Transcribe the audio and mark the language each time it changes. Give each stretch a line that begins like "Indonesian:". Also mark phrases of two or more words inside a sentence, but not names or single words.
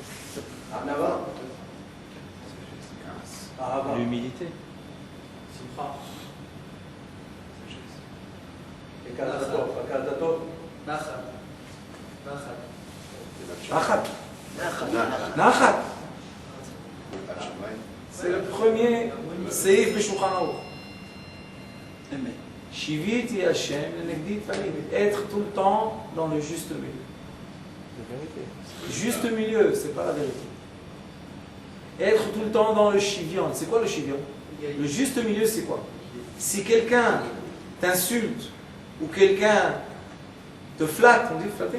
French: L'humilité. Nachat. C'est le premier seif b'Shulchan Aruch.
Hebrew: שויתי השם לנגדי תמיד.
French: Être tout le temps dans le juste milieu. Juste milieu, c'est pas la vérité. Être tout le temps dans le shivion. C'est quoi le shivion? Le juste milieu, c'est quoi? Si quelqu'un t'insulte ou quelqu'un te flatte, on dit flatter?